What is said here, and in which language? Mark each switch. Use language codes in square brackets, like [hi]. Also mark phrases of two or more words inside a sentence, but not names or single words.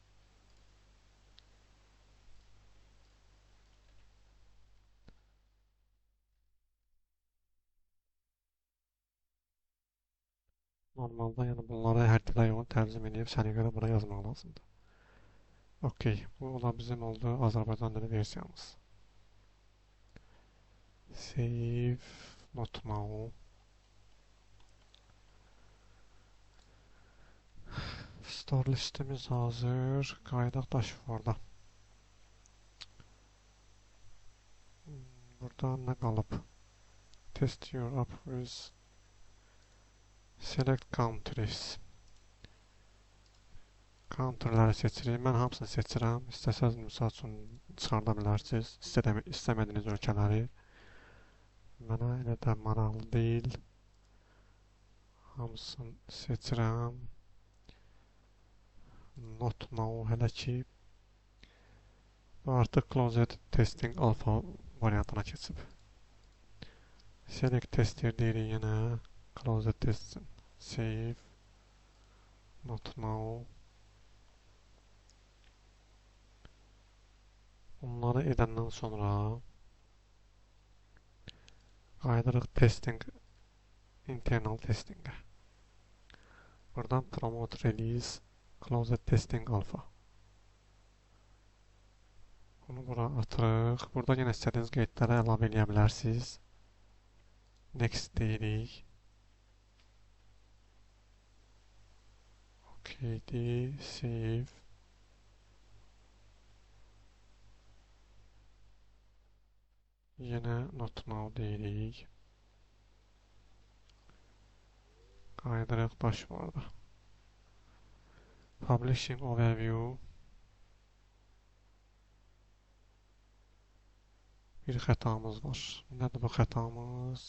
[az] Normalda yəni bunları hər dilə yox tərcümə edib sənə görə bura yazmaq lazımdır. Okey, bu ola bizim oldu Azərbaycan dili versiyamız. [en] Save, not now. [az] Store listemiz hazır. Qaydaq dashboard'a. Burada nə qalıb? [en] Test your app with select countries. [az] Counterləri seçirik. Mən hamısını seçirəm. İstəsəz misal üçün çıxarda bilərsiniz. İstəmədiyiniz ölkələri. Mənə elə də maraqlı deyil. Hamısını seçirəm. [en] Not now [az] hələ ki. Artıq [en] Closed Testing Alpha [az] variantına keçib. [en] Select tester [az] deyirik yenə. [en] Closed Testing. Save. Not now. [az] Bunları edəndən sonra qaydırıq [en] testing internal testingə. Buradan promote release closed testing alpha. [az] Bunu bura atırıq. Burada yenə istədiyiniz qeydləri əlavə edə bilərsiniz. [en] Next deyirik. OK, save. [az] Yenə [en] not now [az] deyirik. Qaydırıq dashboard'a. [en] Publishing overview. [az] Bir xətamız var. Nədir bu xətamız?